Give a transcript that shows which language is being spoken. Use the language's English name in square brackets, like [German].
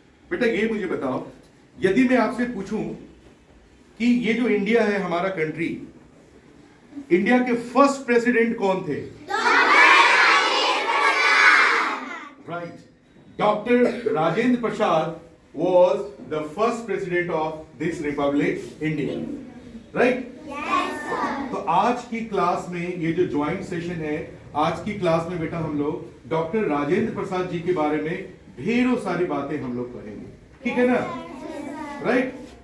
[Hindi] बेटा ये मुझे बताओ, यदि मैं आपसे पूछूं कि ये जो इंडिया है हमारा कंट्री, इंडिया के फर्स्ट प्रेसिडेंट कौन थे? [English] Right, doctor Rajendra Prasad was the first president of this republic, India. Right? Yes, sir. [Hindi] तो आज की क्लास में ये जो ज्वाइंट सेशन है, आज की क्लास में बेटा हम लोग डॉक्टर राजेंद्र प्रसाद जी के बारे में ढेरों सारी बातें हम लोग पढ़ेंगे, ठीक है ना? राइट?